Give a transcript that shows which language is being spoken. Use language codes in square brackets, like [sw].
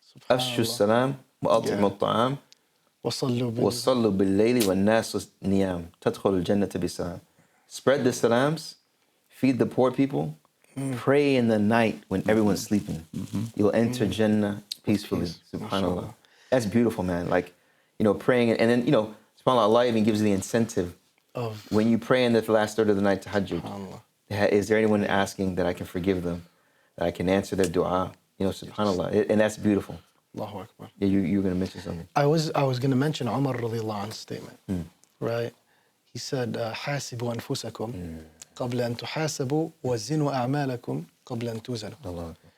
[ar] أفشوا السلام وأطعموا الطعام وصلوا بالليل والناس نيام تدخل الجنة بسلام. [en] Spread the salams, feed the poor people, pray in the night when everyone's sleeping. You'll enter Jannah peacefully. Subhanallah. That's beautiful, man. Like, praying, and then, subhanAllah, Allah even gives the incentive of when you pray in the last third of the night, tahajjud. Is there anyone asking that I can forgive them, that I can answer their dua? Subhanallah, and that's beautiful. Allahu Akbar. Yeah, you were going to mention something. I was going to mention Umar radiallahu anhu's statement, right? [ar] He said, حاسبوا أنفسكم قبل أن تحاسبوا وزنوا أعمالكم قبل أن توزنوا.